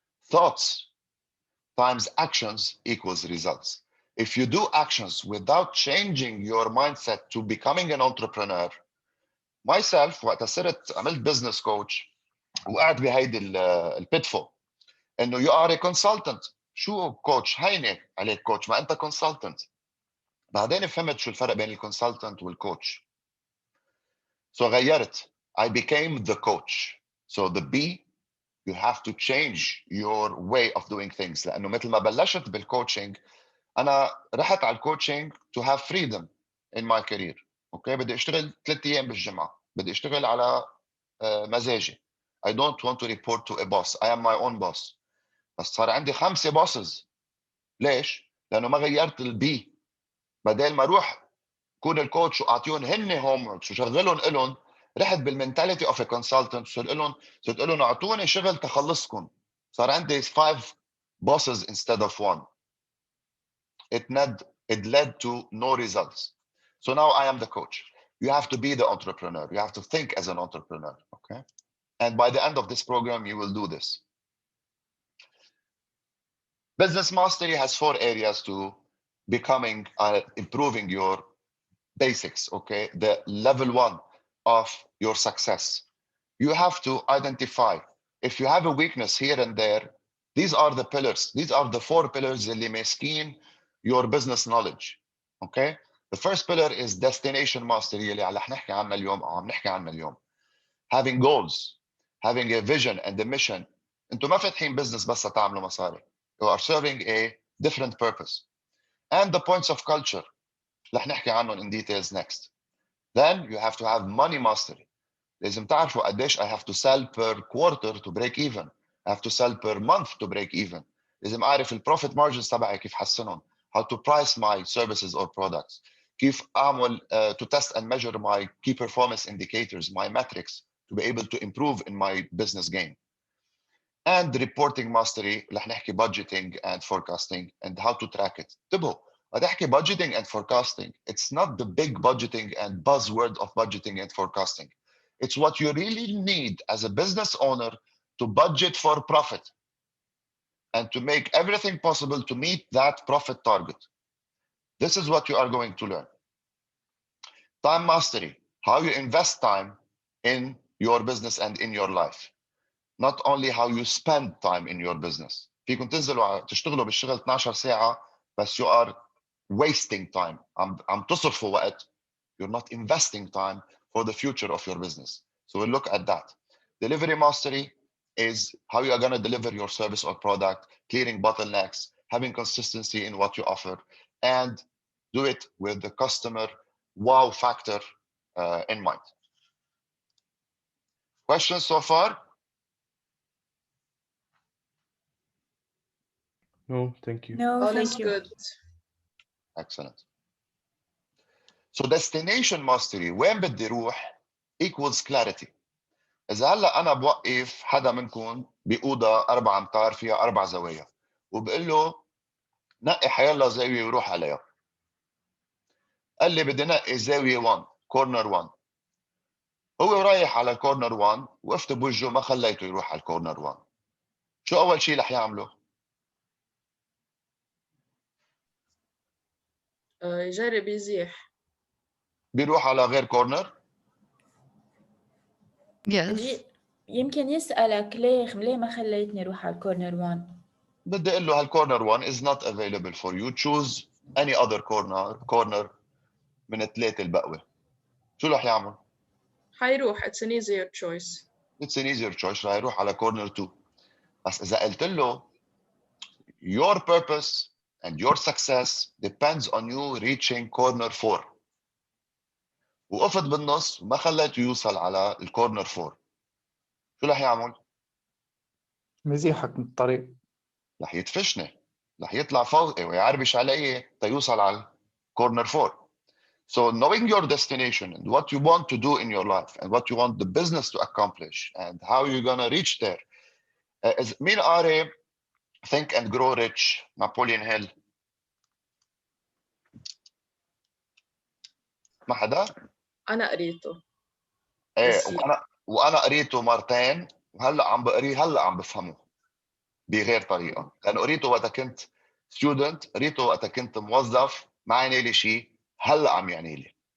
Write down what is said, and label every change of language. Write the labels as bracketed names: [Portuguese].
[English] Thoughts times actions equals results. If you do actions without changing your mindset to becoming an entrepreneur, myself [Arabic] وقت صرت عملت [English] business coach [Arabic] وقعد بهيدي البيتفول انه [English] you are a consultant. [Arabic] شو كوتش؟ هينه عليك كوتش، ما انت consultant. بعدين فهمت شو الفرق بين الكونسلتنت والكوتش. [English] So [Arabic] غيرت. [English] I became the coach. So the B, you have to change your way of doing things. [Arabic] لأنه مثل ما بلشت بالكوتشنج، أنا رحت على الكوتشنج [English] to have freedom in my career. [Arabic] Okay, بدي أشتغل 3 أيام بالجمعة، بدي أشتغل على مزاجي. [English] I don't want to report to a boss. I am my own boss. [Arabic] بس صار عندي 5 bosses. ليش؟ لأنه ما غيرت البي. بدل ما أروح كون الكوتش واعطيهم هن هوم وركس وشغلهم لهم، رحت بالمنتاليتي اوف ا كونسلتنت صرت اقول لهم اعطوني شغل تخلصكم. صار عندي [English] 5 bosses instead of 1. It led to no results. So now I am the coach. You have to be the entrepreneur. You have to think as an entrepreneur. Okay. And by the end of this program, you will do this. Business mastery has 4 areas to becoming, improving your basics, okay? The level 1 of your success. You have to identify if you have a weakness here and there. These are the pillars. These are the 4 pillars [Arabic] اللي ماسكين [English] your business knowledge, okay? The first pillar is destination mastery [Arabic] اللي عم نحكي عنها اليوم. [English] Having goals, having a vision and a mission [Arabic] انتم ما فاتحين business بس تعملوا مصاري. [English] You are serving a different purpose. And the points of culture [Arabic] رح نحكي عنهم [English] in details next. Then you have to have money mastery. [Arabic] لازم تعرفوا قديش [English] I have to sell per quarter to break even. I have to sell per month to break even. [Arabic] لازم أعرف البروفيت margins تبعي كيف حسنهم. [English] How to price my services or products. [Arabic] كيف أعمل [English] to test and measure my key performance indicators, my metrics, to be able to improve in my business game. And reporting mastery [Arabic] رح نحكي [English] budgeting and forecasting and how to track it. [Arabic] انتبهوا بدي أحكي [English] budgeting and forecasting. It's not the big budgeting and buzzword of budgeting and forecasting. It's what you really need as a business owner to budget for profit and to make everything possible to meet that profit target. This is what you are going to learn. Time mastery, how you invest time in your business and in your life. Not only how you spend time in your business. [Arabic] فيكم تنزلوا تشتغلوا بالشغل 12 ساعة بس [English] you are wasting time. [Arabic] عم تصرفوا وقت. [English] You're not investing time for the future of your business. So we'll look at that. Delivery mastery is how you are going to deliver your service or product, clearing bottlenecks, having consistency in what you offer, and do it with the customer wow factor in mind. Questions so far? No, thank you. No, All thank is you. good. Excellent. So destination mastery, [Arabic] وين بدي روح [English] equals clarity. [Arabic] إذا هلا أنا بوقف حدا منكم بأوضة 4 أمتار فيها 4 زوايا وبقول له نقي حيلا زاوية وروح عليها. قال لي بدي نقي زاوية 1 كورنر 1. هو رايح على كورنر 1 وقفت بوجهه ما خليته يروح على الكورنر 1. شو أول شيء رح يعمله؟ يجرب يزيح. بيروح على غير كورنر. [English] Yes. [Arabic] يمكن يسألك ليه ما خليتني أروح على الكورنر 1. بدي اقول له هالكورنر 1 [English] is not available for you. Choose any other corner [Arabic] من الثلاثه البقوه. شو رح يعمل؟ حيروح. [English] It's an easier choice. It's an easier choice. [Arabic] رح يروح على كورنر 2. بس اذا قلت له [English] your purpose and your success depends on you reaching corner 4 [Arabic] وقفت بالنص وما خليته يوصل على الكورنر 4، شو رح يعمل؟ مزيحك من الطريق. رح يدفشني، رح يطلع فوقي ويعربش علي تيوصل على كورنر 4. [English] So knowing your destination and what you want to do in your life and what you want the business to accomplish and how you're going to reach there. [Arabic] مين قاري Think and Grow Rich نابوليون هيل؟ ما حدا؟ أنا قريته. ايه بس وانا قريته مرتين وهلا عم بقريه هلا عم بفهمه بغير طريقه، لانه قريته وقت كنت ستودنت، قريته وقت كنت موظف ما يعني لي شيء، هلا عم يعني لي.